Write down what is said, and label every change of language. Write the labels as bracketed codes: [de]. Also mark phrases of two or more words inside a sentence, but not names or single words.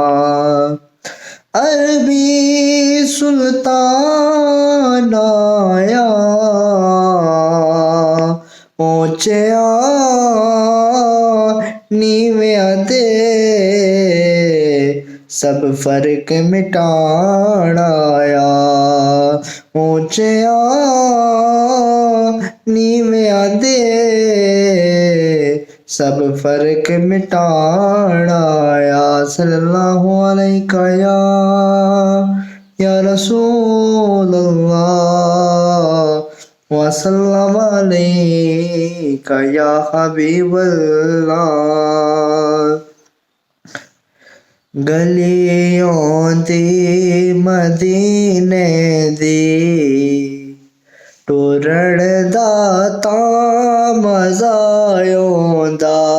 [pa] عربی سلطان آیا، اچا نیویا دے سب فرق مٹان آیا. اچا نیویا دے سب فرق مٹان آیا. [ar] صلى الله عليك يا رسول الله وسلم عليك يا حبيب الله. [pa] گلیوں دی مدینے دی ٹرن دا تاں مزا آؤندا.